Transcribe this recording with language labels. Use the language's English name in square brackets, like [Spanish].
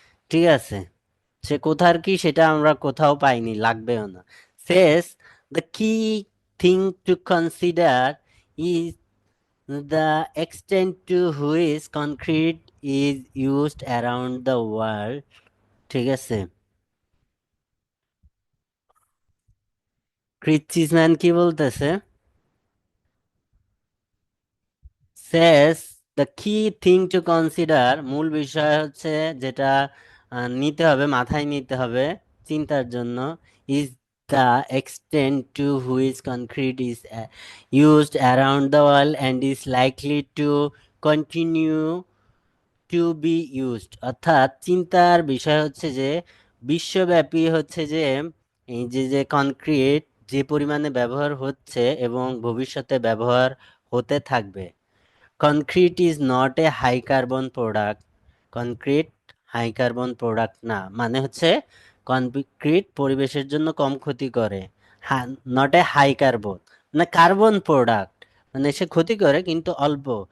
[Bangla] ঠিক আছে, সে কোথার কি সেটা আমরা কোথাও পাইনি, লাগবেও না। [English] Says the key thing to consider is the extent to which concrete is used around the world. [Bangla] ঠিক আছে, ক্রিস চিজম্যান কি বলতেছে, [English] says the key thing to consider, [Bangla] মূল বিষয় হচ্ছে যেটা নিতে হবে, মাথায় নিতে হবে চিন্তার জন্য, [English] is the extent to which concrete is used around the world and is likely to continue to be used। [Bangla] অর্থাৎ চিন্তার বিষয় হচ্ছে যে বিশ্বব্যাপী হচ্ছে যে এই যে কনক্রিট যে পরিমাণে ব্যবহার হচ্ছে এবং ভবিষ্যতে ব্যবহার হতে থাকবে। [English] Concrete is not a high carbon product. [Bangla] Concrete high carbon product না, মানে হচ্ছে কনক্রিট পরিবেশের জন্য কম ক্ষতি করে, [English] not a high carbon, [Bangla] মানে কার্বন প্রোডাক্ট, মানে সে ক্ষতি করে কিন্তু অল্প।